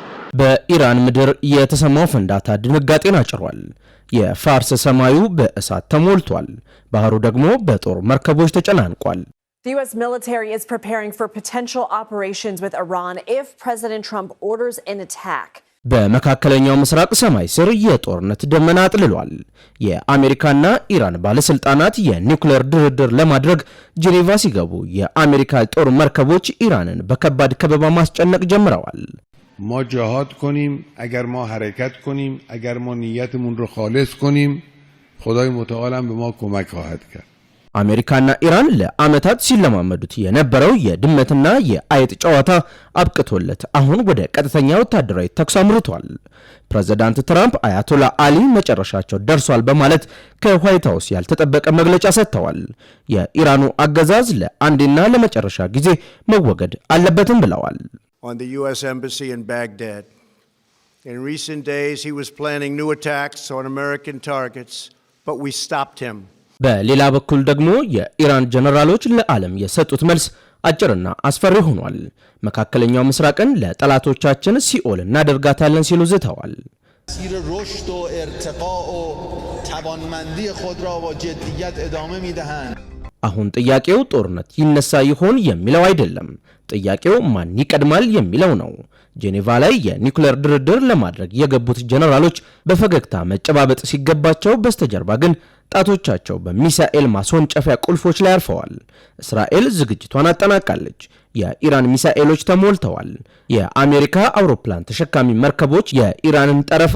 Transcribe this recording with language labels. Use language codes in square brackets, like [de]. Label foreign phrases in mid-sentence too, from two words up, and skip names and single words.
[am] በኢራን ምድር የተሰማው ፍንዳታ ድንጋጤን አጭሯል። የፋርስ ሰማዩ በእሳት ተሞልቷል። ባህሩ ደግሞ በጦር መርከቦች ተጨናንቋል። [en] The U.S. military is preparing for potential operations with Iran if President Trump orders an attack. [am] በመካከለኛው ምስራቅ ሰማይ ስር የጦርነት ደመና አጥልሏል። የአሜሪካና ኢራን ባለስልጣናት የኒውክሌር ድርድር ለማድረግ ጄኔቫ ሲገቡ የአሜሪካ ጦር መርከቦች ኢራንን በከባድ ከበባ ማስጨነቅ ጀምረዋል። [fa] ما جهاد کنیم اگر ما حرکت کنیم اگر ما نیتمون رو خالص کنیم خدای متعال هم به ما کمک خواهد کرد [am] አሜሪካና ኢራን ለአመታት ሲለማመዱት የነበረው የድመትና የአይጥ ጨዋታ አብቅቶለት አሁን ወደ ቀጥተኛ ወታደራዊ ተኩስ አምርቷል። ፕሬዝዳንት ትራምፕ አያቶላ አሊ መጨረሻቸው ደርሷል በማለት ከዋይት ሃውስ ያልተጠበቀ መግለጫ ሰጥተዋል። የኢራኑ አገዛዝ ለአንዴና ለመጨረሻ ጊዜ መወገድ አለበትም ብለዋል። [en] On the U.S. Embassy in Baghdad. In recent days, he was planning new attacks on American targets, but we stopped him. [am] በሌላ በኩል ደግሞ የኢራን ጀነራሎች ለዓለም የሰጡት መልስ አጭርና አስፈሪ ሆኗል። መካከለኛው ምስራቅን ለጠላቶቻችን ሲኦል እናደርጋታለን ሲሉ ዝተዋል። [fa] مسیر رشد و ارتقاء و توانمندی خود را با جدیت ادامه می‌دهند. [am] አሁን ጥያቄው ጦርነት ይነሳ ይሆን የሚለው አይደለም። ጥያቄው ማን ይቀድማል የሚለው ነው። ጄኔቫ ላይ የኒውክሌር ድርድር ለማድረግ የገቡት ጀነራሎች በፈገግታ መጨባበጥ ሲገባቸው በስተጀርባ ግን ጣቶቻቸው በሚሳኤል ማስወንጨፊያ ቁልፎች ላይ አርፈዋል። እስራኤል ዝግጅቷን አጠናቃለች። የኢራን ሚሳኤሎች ተሞልተዋል። የአሜሪካ አውሮፕላን ተሸካሚ መርከቦች የኢራንን ጠረፍ